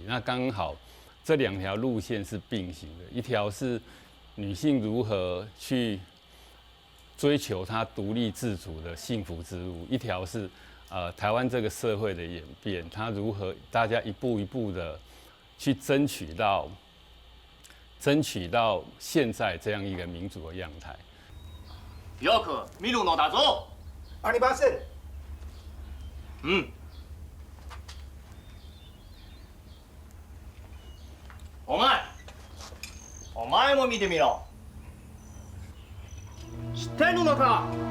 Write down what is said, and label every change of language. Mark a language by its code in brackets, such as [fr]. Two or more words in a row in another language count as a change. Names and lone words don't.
[zh] 那刚好这2条路线是并行的，一条是女性如何去追求她独立自主的幸福之路，一条是台湾这个社会的演变，它如何大家一步一步的去争取到现在这样一个民主的样态。 [ja] よく見るのだぞ。ありません。お前も見てみろ。知ってるのか？